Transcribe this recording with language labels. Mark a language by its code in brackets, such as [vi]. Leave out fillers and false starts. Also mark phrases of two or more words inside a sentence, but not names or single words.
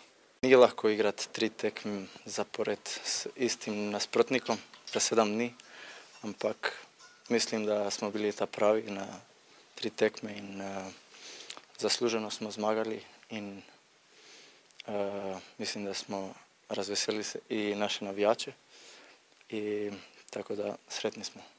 [sl] Nije lahko igrati 3 tekme zapored s istim nasprotnikom, za 7 dni, ampak mislim da smo bili ta pravi na 3 tekme in zasluženo smo zmagali in mislim da smo razveselili se i naše navijače [hr] i tako da sretni smo.